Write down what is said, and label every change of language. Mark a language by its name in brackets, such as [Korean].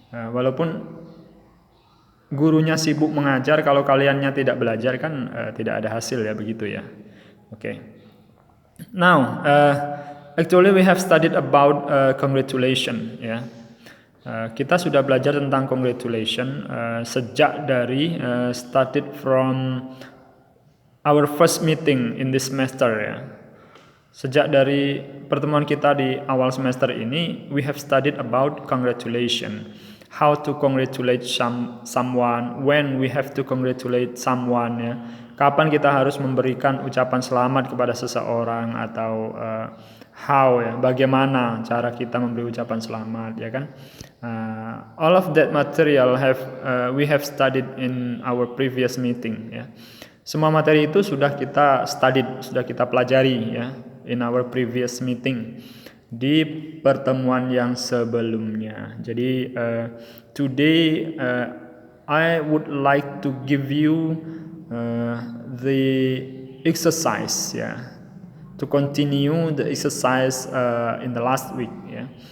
[Indonesian] Walaupun gurunya sibuk mengajar, kalau kaliannya tidak belajar kan tidak ada hasil ya, begitu ya. Okay. [English] Now actually we have studied about congratulation ya. [Indonesian] Kita sudah belajar tentang congratulation sejak dari [English] started from our first meeting in this semester [Indonesian] ya. Sejak dari pertemuan kita di awal semester ini, [English] we have studied about congratulation. How to congratulate someone, when we have to congratulate someone ya. [Indonesian] Kapan kita harus memberikan ucapan selamat kepada seseorang atau how ya, bagaimana cara kita memberi ucapan selamat ya kan. [English] All of that material we have studied in our previous meeting ya. [Indonesian] Semua materi itu sudah kita studied, sudah kita pelajari ya. [English] In our previous meeting, [Indonesian] di pertemuan yang sebelumnya. [English] Jadi today I would like to give you the exercise ya, to continue the exercise in the last week ya.